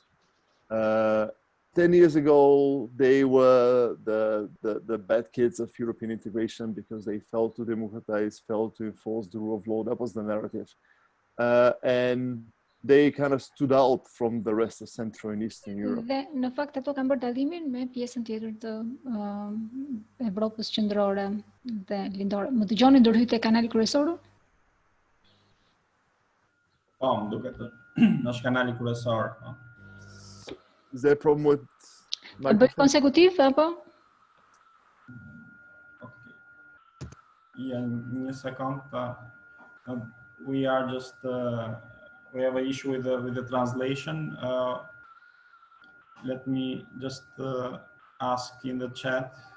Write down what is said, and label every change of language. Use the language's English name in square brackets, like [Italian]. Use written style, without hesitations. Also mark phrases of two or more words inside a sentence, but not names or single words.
[English] 10 years ago, they were the bad kids of European integration because they failed to democratize, failed to enforce the rule of law. That was the narrative. And they kind of stood out from the rest of Central and Eastern Europe. [Albanian] Dhe në fakt ato kanë bërë dallimin me pjesën tjetër të Evropës qendrore dhe lindore. Më dëgjoni ndërhyjtë kanali kryesor? Po, më duket është kanali kryesor. [English] Is there a problem with [Albanian] E bëj konsekutiv apo? Yeah, një sekond. [English] We are just we have an issue with the translation. Let me just ask in the chat.